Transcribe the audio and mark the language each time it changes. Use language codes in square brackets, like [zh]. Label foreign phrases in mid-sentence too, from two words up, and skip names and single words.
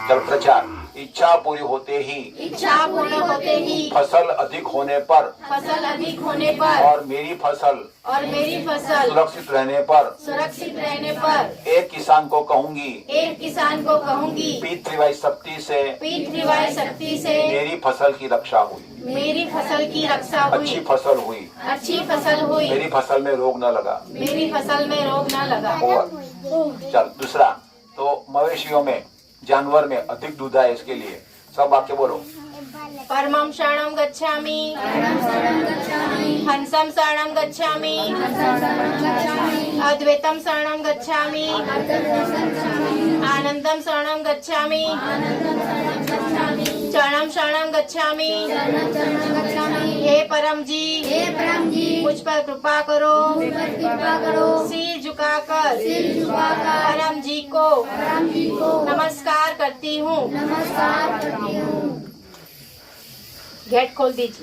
[hi] चलो प्रचार, इच्छा पूरी होते ही फसल अधिक होने पर और मेरी फसल सुरक्षित रहने पर एक किसान को कहूंगी, पितृवाई शक्ति से मेरी फसल की रक्षा हुई, अच्छी फसल हुई, मेरी फसल में रोग न लगा। और चल दूसरा, तो मवेशियों में, जानवर में अधिक दूध है, इसके लिए सब वाक्य बोलो। [sa] परमं शरणं गच्छामि, हंसं शरणं गच्छामि, अद्वैतं शरणं गच्छामि, आनंदं शरणं गच्छामि, चरणं शरणं गच्छामि। [hi] हे परम जी, मुझ पर कृपा करो, सिर झुकाकर परम जी को नमस्कार करती हूँ। गेट खोल दीजिए।